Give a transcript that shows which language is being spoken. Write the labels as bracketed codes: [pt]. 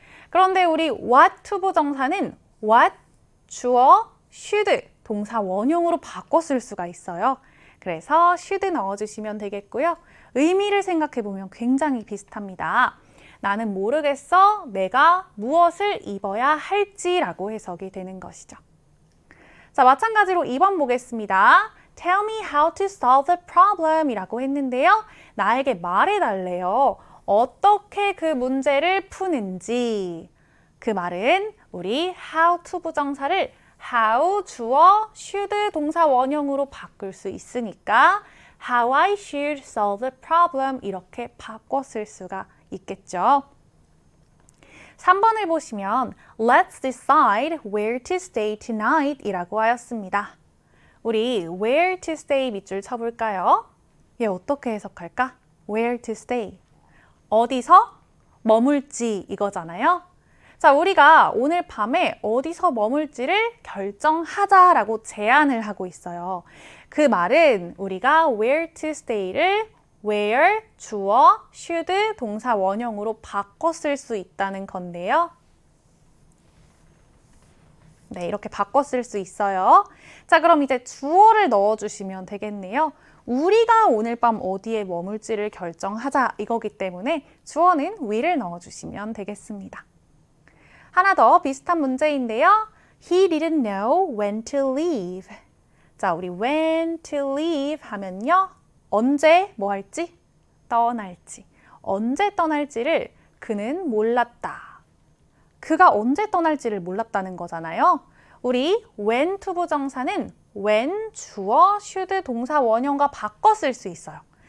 [ko] 그런데 우리 what to 부정사는 what, 주어, should 동사 원형으로 바꿔 쓸 수가 있어요. 그래서 should 넣어주시면 되겠고요. 의미를 생각해보면 굉장히 비슷합니다. 나는 모르겠어. 내가 무엇을 입어야 할지라고 해석이 되는 것이죠. 자, 마찬가지로 2번 보겠습니다. [en] Tell me how to solve the problem [ko] 이라고 했는데요. 나에게 말해달래요. 어떻게 그 문제를 푸는지. 그 말은 우리 how to 부정사를 how 주어 should 동사 원형으로 바꿀 수 있으니까 [en] how I should solve the problem [ko] 이렇게 바꿔 쓸 수가 있겠죠. 3번을 보시면 [en] Let's decide where to stay tonight [ko] 이라고 하였습니다. 우리 [en] where to stay [ko] 밑줄 쳐볼까요? 얘 어떻게 해석할까? [en] where to stay [ko] 어디서 머물지 이거잖아요. 자, 우리가 오늘 밤에 어디서 머물지를 결정하자라고 제안을 하고 있어요. 그 말은 우리가 [en] where to stay [ko] 를 where, 주어, should, 동사 원형으로 바꿔 쓸 수 있다는 건데요. 네, 이렇게 바꿔 쓸 수 있어요. 자, 그럼 이제 주어를 넣어주시면 되겠네요. 우리가 오늘 밤 어디에 머물지를 결정하자 이거기 때문에 주어는 will을 넣어주시면 되겠습니다. 하나 더 비슷한 문제인데요. [en] He didn't know when to leave. [ko] 자, 우리 [en] when to leave [ko] 하면요. 언제 뭐 할지? 떠날지. 언제 떠날지를 그는 몰랐다. 그가 언제 떠날지를 몰랐다는 거잖아요. 우리 when to 부정사는 when 주어, should 동사 원형과 바꿔 쓸 수 있어요.